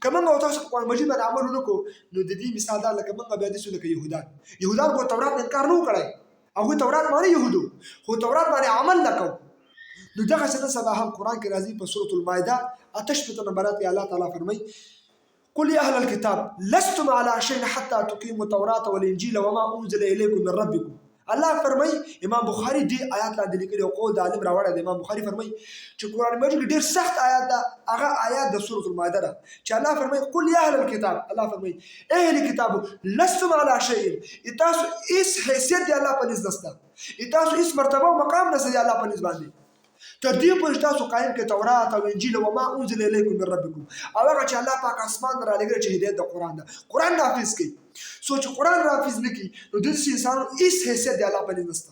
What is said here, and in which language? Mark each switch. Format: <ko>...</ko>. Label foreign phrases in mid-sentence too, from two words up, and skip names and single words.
<ps>که موږ او تاسو په قرآن مجید باندې عمل ونه کړو نو د دې مثال دا لکه موږ بیا داسې لکه یهودان خو تورات نه انکار نه و کړی، هغوی تورات مانه یهودو خو تورات باندې عمل نه کوو. نو دغسې نن سبا هم قرآن کې راځي په سورة المائده 58 نمبر آیات کې الله تعالی فرمایي</ps> <ar>قل یا اهل الكتاب لستم على شيء حتى تقيموا التوراة والانجيل وما انزل اليكم من ربكم.</ar> <ps>الله فرمایي امام بخاري دې آیات لاندې لیکلي او قول د عالم راوړی دی. امام بخاري فرمایي چې قرآن مجید ډېر سخت آیات ده، هغه آیات د سورة المائده ده چې الله فرمایي</ps> <ar>قل یا اهل الكتاب،</ar> <ps>الله فرمایي اهل کتابو</ps> <ar>لستم على شيء،</ar> <ps>تاسو هیڅ حیثیت دی الله په نزد نشته، تاسو هیڅ مرتبه او مقام نشته دی الله په نزد باندې، تر دې پورې تاسو قایم کړئ تورات او انجیل او</ps> <ar>ما انزل الیکم من ربکم،</ar> <ps>او هغه چې الله پاک اسمان را لېږلی چې هدایت د قرآن ده، قرآن نافظ کړئ. سو چې قرآن نافظ نه کړي نو داسې انسانانو هېڅ حیثیت د الله په نزد نشته.</ps>